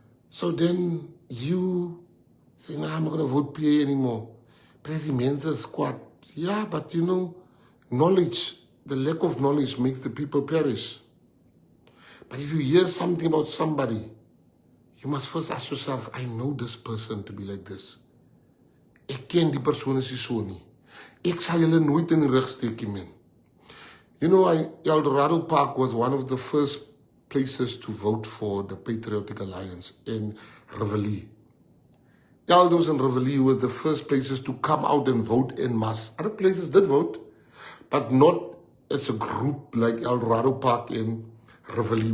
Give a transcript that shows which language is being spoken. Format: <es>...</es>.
<en>So then you say, nah, I'm not going to vote PA anymore. President squad. Yeah, but you know, knowledge, the lack of knowledge makes the people perish. But if you hear something about somebody, you must first ask yourself, I know this person to be like this.</en> <af>Ek ken die persoon is nie so nie. Ek sal julle nooit in die rug steek nie, man.</af> <en>You know, El Dorado Park was one of the first places to vote for the Patriotic Alliance in Reveille. Eldos and Reveille were the first places to come out and vote en masse. Other places did vote, but not as a group like El Dorado Park and Reveille.</en>